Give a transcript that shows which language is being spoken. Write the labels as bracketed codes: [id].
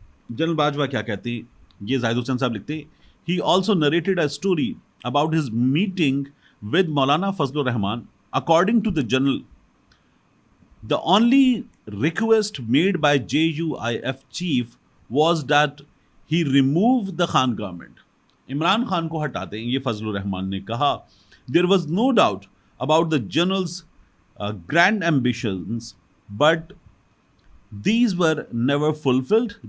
[ur] General Bajwa کیا کہتے ہیں, یہ زاہد حسین صاحب لکھتے ہیں, [en] He also narrated a story about his meeting with Maulana Fazl ur Rehman. According to the general, the only request made by JUIF chief was that he remove the Khan government. [ur] Imran Khan کو ہٹا دیں, یہ فضل الرحمان نے کہا. [en] There was no doubt about the general's grand ambitions, but these were never fulfilled.